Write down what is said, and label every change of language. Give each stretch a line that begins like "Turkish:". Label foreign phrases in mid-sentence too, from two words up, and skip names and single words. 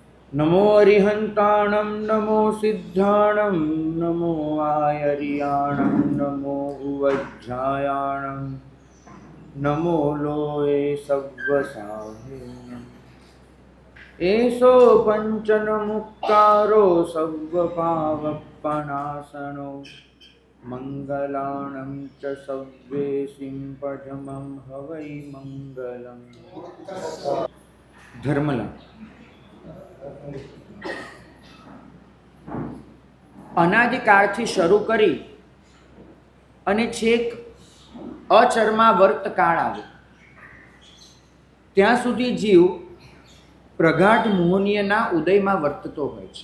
Prakrit languages: नमो अरिहंताणं नमो सिद्धाणं नमो आयर्याणं नमो उवज्झायाणं नमो लोये सव्वसाहे एषो पञ्चनमुक्तारो सव्वपावपनाशनो मंगलानं च सव्वेसिं पठमं हवै मंगलम्।
Gujarati: धर्मला અનાદિકાળથી શરૂ કરી અને છેક અચર્માવર્ત કાળ આવે ત્યાં સુધી જીવ પ્રગાઢ મોહનીયના ઉદયમાં વર્તતો હોય છે.